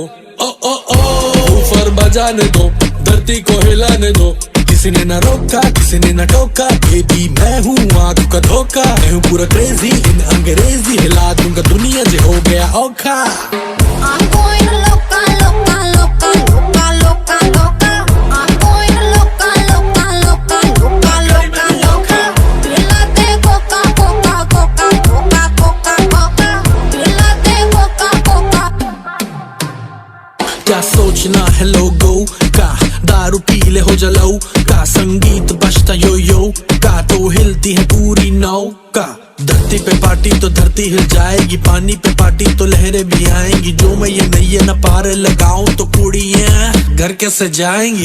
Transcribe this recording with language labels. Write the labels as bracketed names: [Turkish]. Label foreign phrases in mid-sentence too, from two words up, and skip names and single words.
[Hindi] ओ ओ ओ ऊपर बजाने दो, धरती को हिलाने दो। किसी ने न रोका, किसी ने न टोका, बेबी मैं हूँ आंखों का धोखा। मैं हूँ पूरा [English] crazy in [Hindi] अंग्रेजी, हिला दूंगा दुनिया जो हो गया औखा। [English] I'm going loca, loca, loca, loca, loca, loca. I'm going loca, loca, loca, loca, loca, loca. [Hindi] पिलाते coca, coca, coca, coca, coca, coca. पिलाते coca, coca. क्या सोचना है लोगों का, दारू पी ले हो जलाओ का। संगीत बजता यो यो का, तो हिलती है पूरी नौका। धरती पे पार्टी तो धरती हिल जाएगी, पानी पे पार्टी तो लहरें भी आएंगी। जो मैं ये नैये न पार लगाऊं तो कुड़ियां घर कैसे जाएंगी।